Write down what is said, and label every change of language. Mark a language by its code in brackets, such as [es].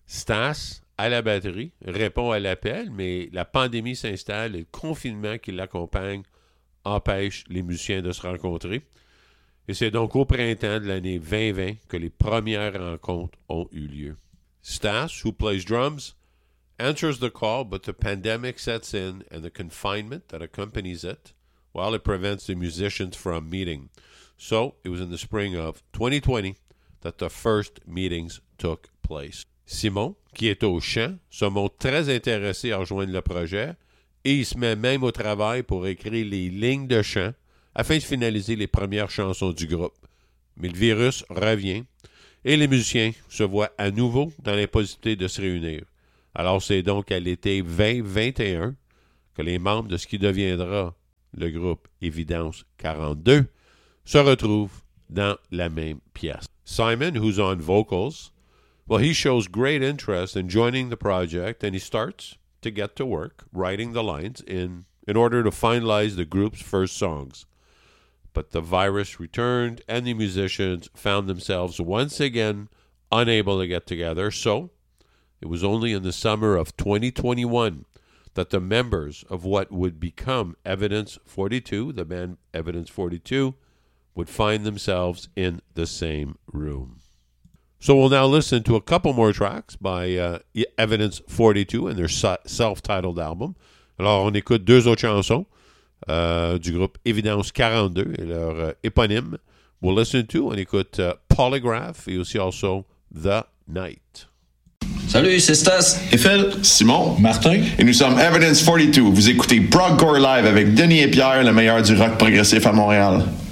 [fr] Stas, à la batterie, répond à l'appel, mais la pandémie s'installe et le confinement qui l'accompagne empêche les musiciens de se rencontrer. Et c'est donc au printemps de l'année 2020 que les premières rencontres ont eu lieu. [en] Stas, who plays drums, answers the call, but the pandemic sets in and the confinement that accompanies it, while it prevents the musicians from meeting. So, it was in the spring of 2020 that the first meetings took place. [fr] Simon, qui est au chant, se montre très intéressé à rejoindre le projet et il se met même au travail pour écrire les lignes de chant afin de finaliser les premières chansons du groupe. Mais le virus revient et les musiciens se voient à nouveau dans l'impossibilité de se réunir. Alors, c'est donc à l'été 2021 que les membres de ce qui deviendra le groupe Evidence 42 se retrouve dans la même pièce. [en] Simon, who's on vocals, well, he shows great interest in joining the project and he starts to get to work writing the lines in order to finalize the group's first songs. But the virus returned and the musicians found themselves once again unable to get together. So it was only in the summer of 2021 that the members of what would become Evidence 42, the band Evidence 42, would find themselves in the same room. So we'll now listen to a couple more tracks by Evidence 42 and their self-titled album. [fr] Alors, on écoute deux autres chansons du groupe Evidence 42 et leur éponyme. [en] We'll listen to, [fr] on écoute [en] Polygraph [fr] et aussi [en] also The Night. [fr] Salut, c'est Stas, Eiffel, Simon, Martin, et nous sommes Evidence 42. Vous écoutez Proggcore Live avec Denis et Pierre, le meilleur du rock progressif à Montréal.